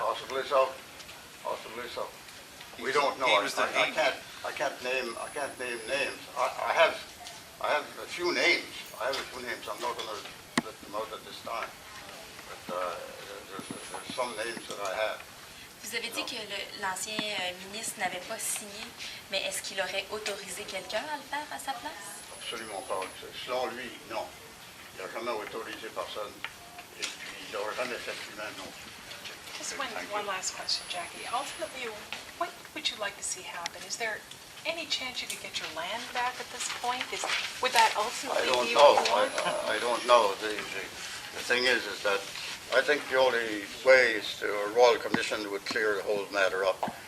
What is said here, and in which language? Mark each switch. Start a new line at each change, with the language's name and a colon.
English: Possibly so. Possibly so. We don't know. I can't name names. I have a few names. I'm not going to let them out at this time. But there's some names that I have.
French: Vous avez dit que l'ancien ministre n'avait pas signé, mais est-ce qu'il aurait autorisé quelqu'un à le faire à sa place? Absolument pas. Selon lui, non. Il n'a jamais autorisé personne. Et puis, il n'aurait jamais fait lui-même non plus.
English: Just one last question, Jackie. Ultimately, what would you like to see happen? Is there any chance you could get your land back at this point? Would that ultimately be what you want? I don't know. The thing is that I think the only way is a Royal Commission would clear the whole matter up.